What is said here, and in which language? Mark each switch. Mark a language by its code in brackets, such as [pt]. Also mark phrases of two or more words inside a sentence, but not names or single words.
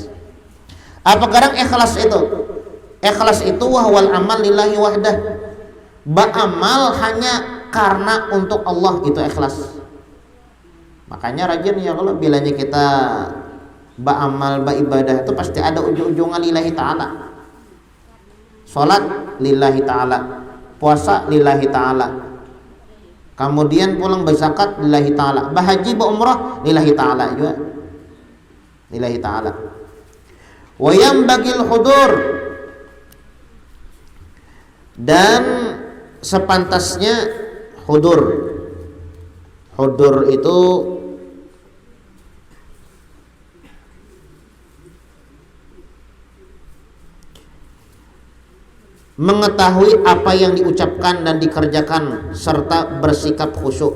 [id] Apa kadang ikhlas itu? Ikhlas itu [ar] وهو العمل لله وحده, [id] beramal hanya karena untuk Allah, itu ikhlas. Makanya rajin ya kalau bilanya kita beramal beribadah itu pasti ada ujung-ujungnya [ar] لله تعالى. [id] Salat [ar] لله تعالى, [id] puasa [ar] لله تعالى, [id] kemudian pulang berzakat [ar] لله تعالى, [id] berhaji berumrah [ar] لله تعالى [id] juga, [ar] لله تعالى. وينبغي الحضور, [id] dan sepantasnya hudur. Hudur itu mengetahui apa yang diucapkan dan dikerjakan serta bersikap khusyuk.